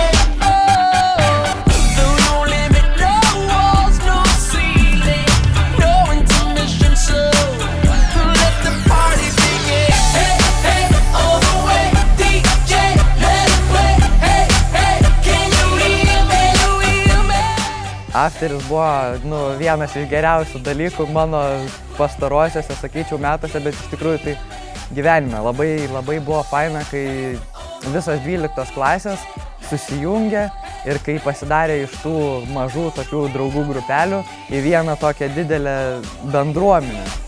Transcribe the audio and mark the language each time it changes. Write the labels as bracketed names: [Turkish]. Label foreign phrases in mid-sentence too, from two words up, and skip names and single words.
[English] There's no limit, no walls, no ceiling, no intermission. So let the party begin. Hey, hey, all the way, DJ, let it play. Hey, hey, can you hear me? Hear me? [Lithuanian] Afteris buvo vienas iš geriausių dalykų mano pastarosiuose, sakyčiau, metuose, bet iš tikrųjų tai gyvenime labai buvo faina, kai visos 12 klasės susijungė ir kai pasidarė iš tų mažų tokių draugų grupelių į vieną tokią didelę bendruomenę.